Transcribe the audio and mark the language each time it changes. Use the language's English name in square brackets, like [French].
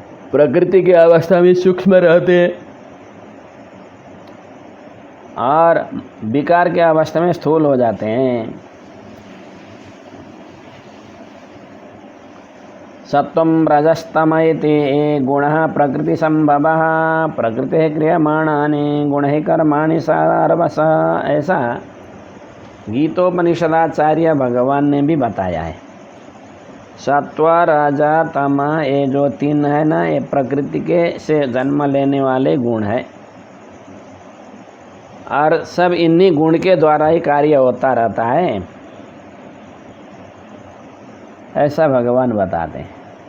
[Hindi] प्रकृति की अवस्था में सूक्ष्म रहते हैं और विकार के अवस्था में स्थूल हो जाते हैं। [Sanskrit] सत्वं रजस्तम इति गुणः प्रकृति संभवः प्रकृति क्रियमाणानि गुणैः कर्माणि सर्वश। [Hindi] ऐसा गीतोपनिषदाचार्य भगवान ने भी बताया है। सत्व रज तम ये जो 3 है ना, ये प्रकृति के से जन्म लेने वाले गुण है और सब इन्हीं गुण के द्वारा ही कार्य होता रहता है, ऐसा भगवान बताते हैं।